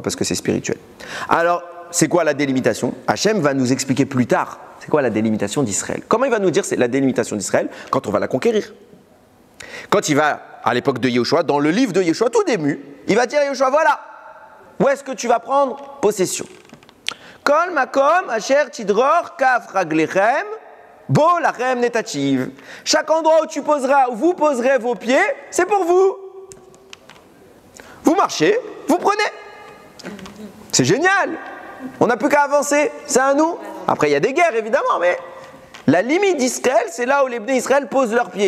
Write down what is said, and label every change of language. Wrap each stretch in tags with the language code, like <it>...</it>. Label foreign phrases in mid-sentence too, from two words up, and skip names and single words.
<fr>Parce que c'est spirituel. Alors, c'est quoi la délimitation? Hachem va nous expliquer plus tard c'est quoi la délimitation d'Israël. Comment il va nous dire c'est la délimitation d'Israël? Quand on va la conquérir. Quand il va, à l'époque de Yoshua, dans le livre de Yoshua, tout début, il va dire à Yoshua, voilà, où est-ce que tu vas prendre possession?</fr> <he>כל מקום אשר תדרך כף רגלכם בו לכם נתתיו.</he> <fr>Chaque endroit où vous poserez vos pieds, c'est pour vous. Vous marchez, vous prenez. C'est génial. On n'a plus qu'à avancer, c'est à nous. Après, il y a des guerres, évidemment, mais la limite d'Israël, c'est là où les Bnei Israël posent leurs pieds.</fr>